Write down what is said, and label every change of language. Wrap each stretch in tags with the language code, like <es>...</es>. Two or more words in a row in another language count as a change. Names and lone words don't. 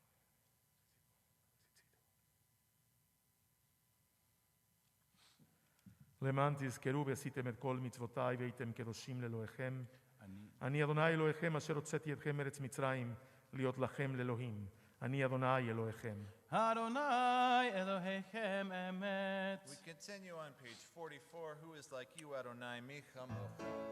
<he>למען תזכרו ועשיתם את כל מצוותיי והייתם קדושים לאלוהיכם. אני אדוני אלוהיכם אשר הוצאתי אתכם מארץ מצרים להיות לכם לאלוהים. אני אדוני אלוהיכם. אדוני אלוהיכם אמת.</he> <en>We continue on page 44. Who is like you,</en> <he>אדוני מי כמוכה?</he>